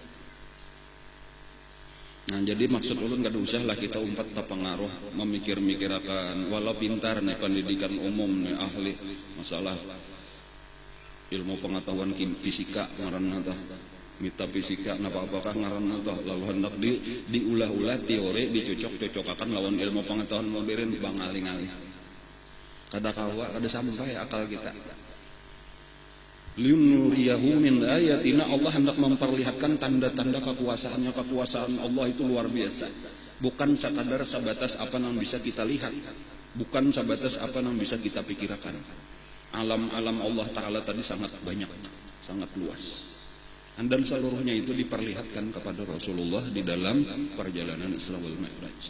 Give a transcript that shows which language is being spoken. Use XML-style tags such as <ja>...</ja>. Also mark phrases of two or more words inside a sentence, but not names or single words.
<bjn>Nah jadi maksud ulun kada usah lah kita umpat terpengaruh memikir-mikirakan walau pintar nih pendidikan umum nih ahli masalah ilmu pengetahuan fisika ngaranna tah metafisika napa apakah ngaranna tah lalu hendak diulah-ulah teori dicocok-cocokakan lawan ilmu pengetahuan modern bangali-ngali kada kawa kada sampai akal kita.</bjn> <ar>لنريه من آياتنا,</ar> <id>Allah hendak memperlihatkan tanda-tanda kekuasaannya. Kekuasaan Allah itu luar biasa. Bukan sekadar sebatas apa yang bisa kita lihat, bukan sebatas apa yang bisa kita pikirkan. Alam-alam Allah Ta'ala tadi sangat banyak, sangat luas. Dan seluruhnya itu diperlihatkan kepada Rasulullah di dalam perjalanan Isra wal Mi'raj.</id>